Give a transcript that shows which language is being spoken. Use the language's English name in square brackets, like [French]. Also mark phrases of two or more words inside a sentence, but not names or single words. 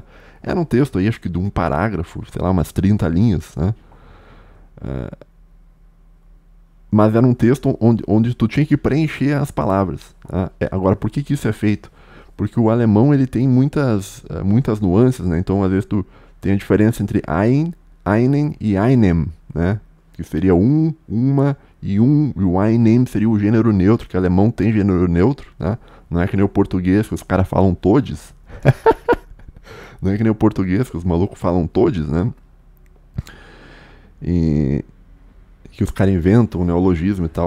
[Portuguese] Era um texto aí, acho que de um parágrafo, sei lá, umas 30 linhas, né? Mas era um texto onde tu tinha que preencher as palavras, tá? Agora, por que isso é feito? Porque o alemão, ele tem muitas nuances, né? Então, às vezes, tu tem a diferença entre [German] ein, einen [Portuguese] e einem, né? Que seria uma e um. E o einem seria o gênero neutro, que o alemão tem gênero neutro, né? Não é que nem o português, que os caras falam todes. Não é que nem o português, que os malucos falam todes, né? E que os caras inventam, neologismo e tal.